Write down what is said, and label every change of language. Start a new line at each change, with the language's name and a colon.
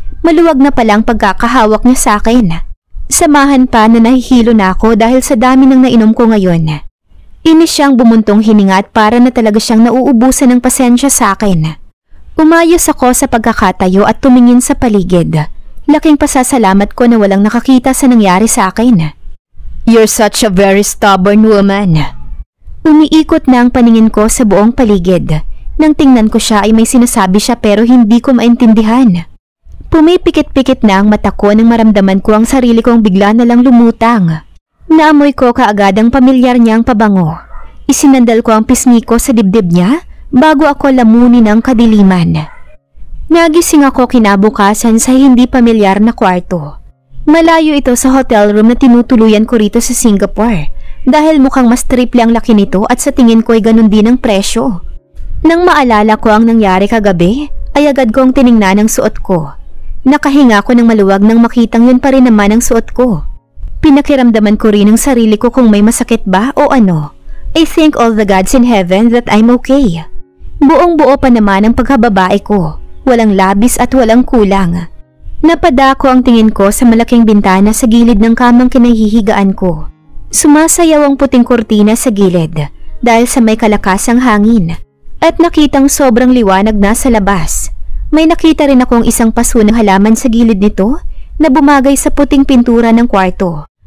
Filipino: Maluwag na palang pagkakahawak niya sa akin. Samahan pa na nahihilo na ako dahil sa dami ng nainom ko ngayon. Inis siyang bumuntong hininga at para na talaga siyang nauubusan ng pasensya sa akin. Umayos ako sa pagkakatayo at tumingin sa paligid. Laking pasasalamat ko na walang nakakita sa nangyari sa akin.
English: You're such a very stubborn woman.
Filipino: Umiikot na ang paningin ko sa buong paligid. Nang tingnan ko siya ay may sinasabi siya pero hindi ko maintindihan. Pumipikit-pikit na ang mata ko nang maramdaman ko ang sarili kong bigla na lang lumutang. Naamoy ko kaagad ang pamilyar niyang pabango. Isinandal ko ang pisngi ko sa dibdib niya bago ako lamunin ng kadiliman. Nagising ako kinabukasan sa hindi pamilyar na kwarto. Malayo ito sa hotel room na tinutuluyan ko rito sa Singapore dahil mukhang mas triple ang laki nito at sa tingin ko ay ganun din ang presyo. Nang maalala ko ang nangyari kagabi, ay agad kong tiningnan ang suot ko. Nakahinga ko ng maluwag nang makitang yun pa rin naman ang suot ko. Pinakiramdaman ko rin ang sarili ko kung may masakit ba o ano.
English: I thank all the gods in heaven that I'm okay.
Filipino: Buong-buo pa naman ang pagkababae ko. Walang labis at walang kulang. Napadako ang tingin ko sa malaking bintana sa gilid ng kamang kinahihigaan ko. Sumasayaw ang puting kurtina sa gilid dahil sa may kalakasang hangin. At nakitang sobrang liwanag na sa labas. May nakita rin akong isang paso ng halaman sa gilid nito na bumagay sa puting pintura ng kwarto.